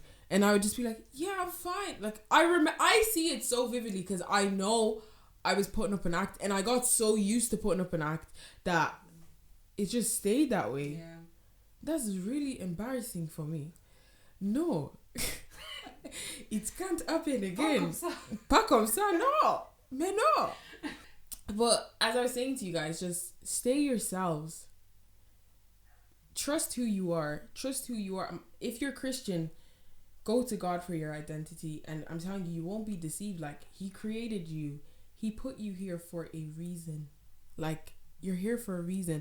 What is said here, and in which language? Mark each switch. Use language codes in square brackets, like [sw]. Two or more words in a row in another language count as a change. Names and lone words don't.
[en] And I would just be like, yeah, I'm fine. Like, I see it so vividly because I know I was putting up an act, and I got so used to putting up an act that it just stayed that way. Yeah. That's really embarrassing for me. No. It can't happen again. [fr] Pas comme ça, no. Mais no. [en] But as I was saying to you guys, just stay yourselves. Trust who you are. Trust who you are. If you're Christian, go to God for your identity. And I'm telling you, you won't be deceived. Like, He created you. He put you here for a reason. Like, you're here for a reason.